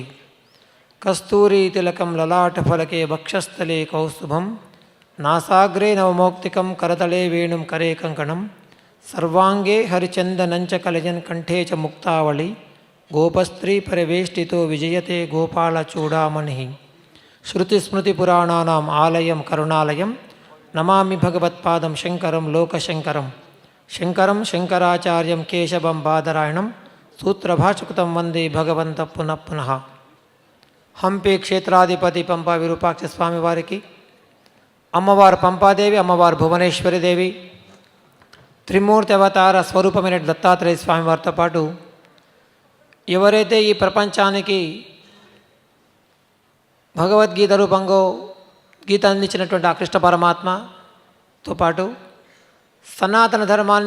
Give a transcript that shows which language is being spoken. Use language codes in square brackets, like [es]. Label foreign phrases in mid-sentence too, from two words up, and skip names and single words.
[sa] कस्तूरी तिलकं ललाटफलके वक्षस्थले कौस्तुभं नासाग्रे नवमौक्तिकं करतले वेणुं करे कंकणं सर्वांगे हरिचन्दनं च कलयन् कंठे च मुक्तावली गोपस्त्री परिवेष्टितो विजयते गोपालचूडामणिः। श्रुतिस्मृतिपुराणानाम् आलयं करुणालयं नमामि भगवत्पादं शङ्करं लोकशङ्करं। शङ्करं शङ्कराचार्यं केशवं बादरायणं सूत्रभाष्यकृतं वन्दे भगवन्तः पुनः पुनः। [te] హంపి క్షేత్రాధిపతి పంపా విరూపాక్ష స్వామి వారికి, అమ్మవారు పంపాదేవి, అమ్మవారు భువనేశ్వరి దేవి, త్రిమూర్తి అవతార స్వరూపమైన దత్తాత్రేయ స్వామి వారితో పాటు ఎవరైతే ఈ ప్రపంచానికి భగవద్గీత రూపంగా గీత అందించినటువంటి ఆ కృష్ణ పరమాత్మతో పాటు సనాతన ధర్మాన్ని